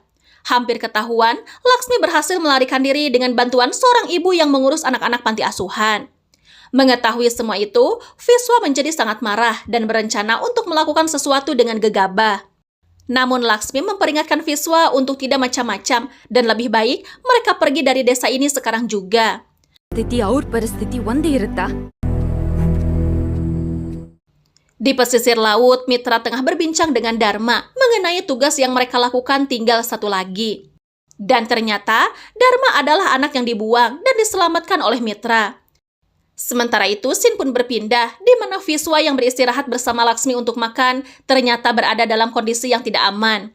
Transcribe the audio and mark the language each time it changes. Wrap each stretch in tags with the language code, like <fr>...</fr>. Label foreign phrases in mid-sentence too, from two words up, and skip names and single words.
<id>Hampir ketahuan, Laksmi berhasil melarikan diri dengan bantuan seorang ibu yang mengurus anak-anak panti asuhan. Mengetahui semua itu, Viswa menjadi sangat marah dan berencana untuk melakukan sesuatu dengan gegabah. Namun Laksmi memperingatkan Viswa untuk tidak macam-macam dan lebih baik mereka pergi dari desa ini sekarang juga.</id> <kn>ಸ್ಥಿತಿ ಅವ್ರ ಪರಿಸ್ಥಿತಿ ಒಂದೇ ಇರುತ್ತಾ?</kn> <id>Di pesisir laut, Mitra tengah berbincang dengan Dharma mengenai tugas yang mereka lakukan tinggal satu lagi. Dan ternyata, Dharma adalah anak yang dibuang dan diselamatkan oleh Mitra. Sementara itu, Sin pun berpindah, di mana Viswa yang beristirahat bersama Laksmi untuk makan ternyata berada dalam kondisi yang tidak aman.</id>